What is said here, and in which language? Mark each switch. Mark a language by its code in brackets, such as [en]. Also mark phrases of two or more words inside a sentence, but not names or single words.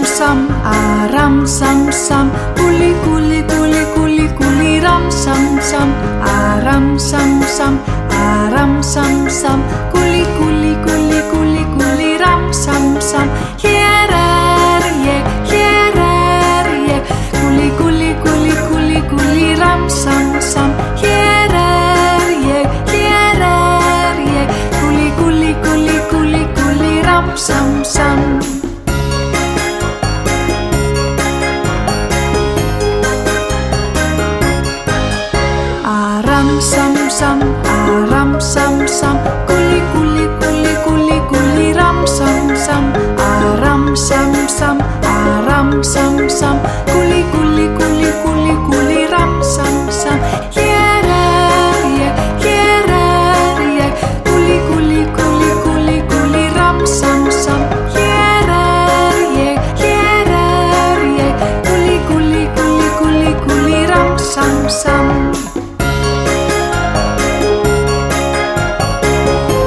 [is] sam, ram sam sam, gulli gulli gulli gulli gulli ram sam sam, ram sam sam, ram sam sam, gulli gulli gulli gulli gulli ram sam sam. Hér ég, gulli gulli gulli gulli gulli ram sam sam. Hér ég, gulli gulli gulli gulli gulli ram sam sam. Ram sam sam, gulli gulli gulli gulli gulli ram sam sam. Ram sam sam, ram sam sam, gulli gulli gulli gulli gulli ram sam sam. Hér ég, gulli gulli gulli gulli gulli ram sam sam. Hér ég, gulli gulli gulli gulli gulli ram sam sam.